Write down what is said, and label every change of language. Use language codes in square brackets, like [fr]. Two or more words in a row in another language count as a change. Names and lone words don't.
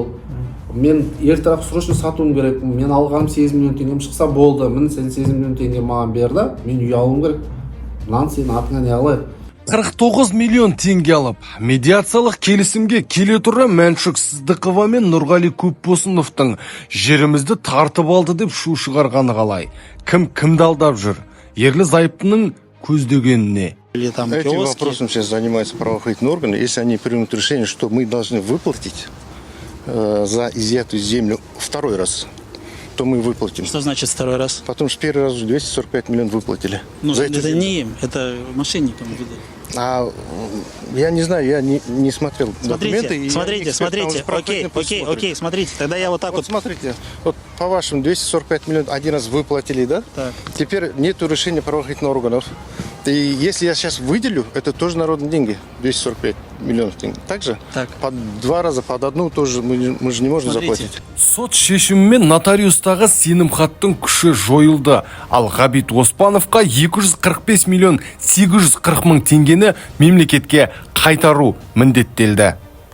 [kk] Мен ертерек срочно сатуым керек, мен алғаным 8 миллион теңгем шықса болды, мен сен 8 миллион теңге маған берді, мен үй алуым керек, мынаны сенің атыңа не алайық. 49 миллион теңге алып, медиациялық келісімге келе тұра Мәншүк Сыздықова мен Нұрғали Көпбосыновтың жерімізді тартып алды деп шу шығарғаны қалай? Кім кімді алдап жүр? Ерлі зайыптының көздегеніне. [ru] Этим вопросом сейчас занимаются правоохранительные органы. Если они примут решение, что мы должны выплатить за изъятую землю второй раз, то мы выплатим. Что значит второй раз? Потому что первый раз 245 миллионов выплатили. Ну, это не им, это мошенникам выдали. А я не знаю, я не смотрел документы. Смотрите, окей, смотрите, тогда я вот так вот. Смотрите, вот по вашим 245 миллионов один раз выплатили, да? Так. Теперь нету решения правоохранительных органов. И если я сейчас выделю, это тоже народные деньги, 245 миллионов тенге. Также? Так. По 2 раза, под одну тоже мы же не можем заплатить. [kk] Сот шешімімен нотариустағы сенімхаттың күші жойылды. Ал Ғабит Оспановқа 245 миллион 840 мың теңгені мемлекетке қайтару міндеттелді.